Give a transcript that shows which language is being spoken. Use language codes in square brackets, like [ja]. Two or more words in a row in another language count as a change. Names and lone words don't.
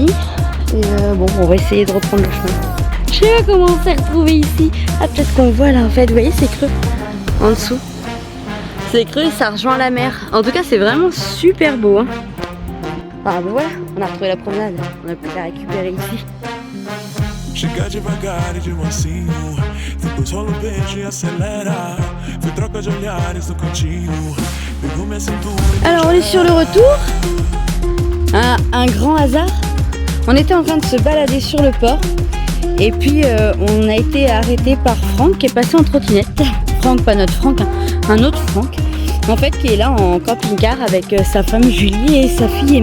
[fr] Et bon, on va essayer de reprendre le chemin. Je sais pas comment on s'est retrouvé ici. Ah, peut-être qu'on voit là, en fait. Vous voyez, c'est creux en dessous. C'est creux et ça rejoint la mer. En tout cas, c'est vraiment super beau. Hein. Ah, bah voilà, on a retrouvé la promenade. On a pu la récupérer ici. [pt] Chega devagar e de mansinho, depois rola o beijo e acelera. Foi troca de olhares no cantinho, pegou minha cintura. [fr] Alors on est sur le retour. Un grand hasard. On était en train de se balader sur le port. Et puis on a été arrêté par Franck qui est passé en trottinette. Franck, pas notre Franck, un autre Franck. En fait qui est là en camping-car avec sa femme Julie et sa fille Emma.